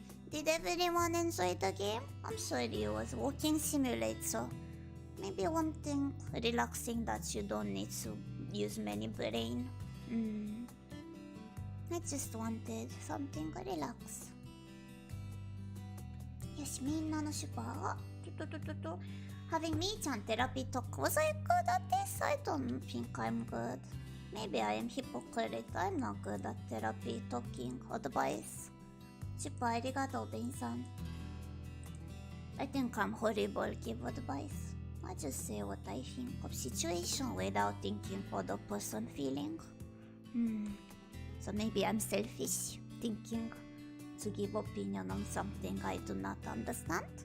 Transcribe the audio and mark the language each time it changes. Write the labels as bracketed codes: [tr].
[en] Did everyone enjoy the game? I'm sorry it was walking simulator. Maybe one thing relaxing that you don't need to use many brain. I just wanted something relax. [ja] よし、みんなのシュパー。 [en] Having me chan therapy talk. Was I good at this? I don't think I'm good. Maybe I am hypocrite. I'm not good at therapy talking advice. [ja] シュパーありがとう、ベンさん。 [en] I think I'm horrible give advice. I just say what I think of situation without thinking for the person feeling. So maybe I'm selfish, thinking to give opinion on something I do not understand.